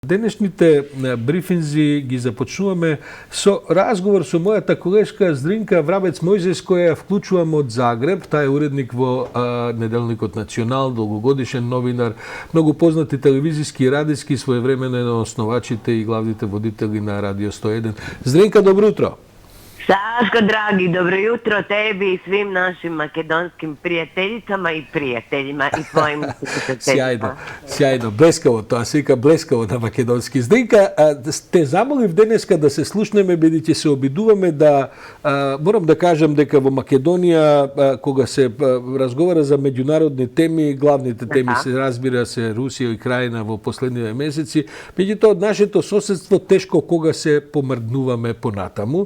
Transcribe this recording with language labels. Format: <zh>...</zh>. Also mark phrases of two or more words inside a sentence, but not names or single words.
<mk>Денешните брифинзи ги започнуваме со разговор со мојата колешка Здринка Врабец-Мојзес, која ја вклучувам од Загреб. Таа е уредник во неделникот Национал, долгогодишен новинар, многу познати телевизиски и радиски, своевремено еден од основачите и главните водители на Радио 101. Здринка, добро утро!</mk> <hr>Saško, dragi, dobro jutro tebi i svim našim makedonskim prijateljicama i prijateljima i tvojim slušateljima.</hr> <mk>Сјајно, блескаво тоа, се вика блескаво на македонски. Здринка, те замолив денеска да се слушнеме, бидејќи се обидуваме да, морам да кажам дека во Македонија, кога се разговара за меѓународни теми, главните теми се разбира се Русија и Крајна во последниве месеци, меѓутоа од нашето соседство тешко кога се помрднуваме понатаму.</mk>